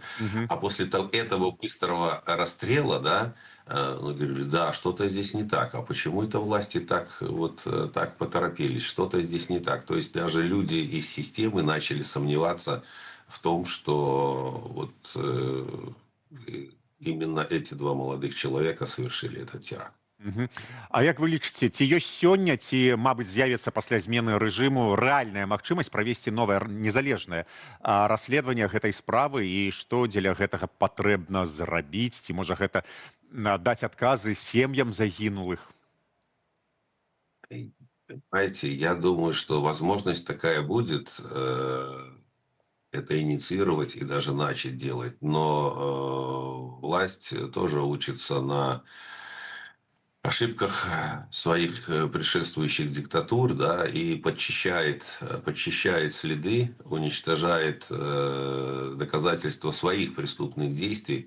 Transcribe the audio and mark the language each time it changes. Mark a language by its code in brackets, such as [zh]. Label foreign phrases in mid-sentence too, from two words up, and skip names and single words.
[ru] А после этого быстрого расстрела, да, говорили, да, что-то здесь не так. А почему это власти так поторопились? Что-то здесь не так. То есть даже люди из системы начали сомневаться в том, что именно эти два молодых человека совершили этот теракт. Мгм. [be] А як вы лічыце, ці ёсць сёння, ці, мабыць, з'явіцца пасля змены рэжыму рэальная магчымасць правесці новае незалежнае расследаванне гэтай справы і што дзеля гэтага патрэбна зрабіць, ці можа гэта даць адказы сем'ям загінулых? [ru] Понимаете, я думаю, что возможность такая будет, это инициировать и даже начать делать. Но власть тоже учится на ошибках своих предшествующих диктатур, да, и подчищает следы, уничтожает доказательства своих преступных действий.